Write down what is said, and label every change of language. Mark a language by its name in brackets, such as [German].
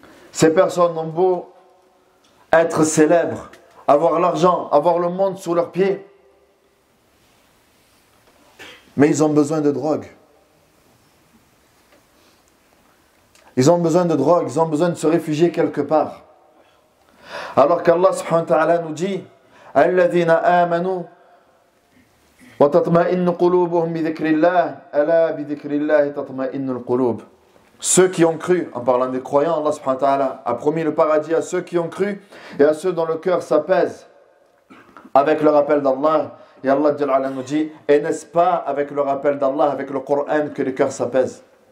[French] Ces personnes ont beau être célèbres, avoir l'argent, avoir le monde sous leurs pieds, mais ils ont besoin de drogue. Ils ont besoin de drogue, ils ont besoin de se réfugier quelque part. Alors qu'Allah subhanahu wa ta'ala nous dit, [Arabic] الذين آمنوا وتطمئن قلوبهم بذكر الله ألا بذكر الله تطمئن القلوب. [French] Ceux qui ont cru, en parlant des croyants, Allah subhanahu wa ta'ala a promis le paradis à ceux qui ont cru et à ceux dont le cœur s'apaise avec le rappel d'Allah. Et Allah Jalla nous dit, et n'est-ce pas avec le rappel d'Allah, avec le Coran que les cœurs s'apaisent?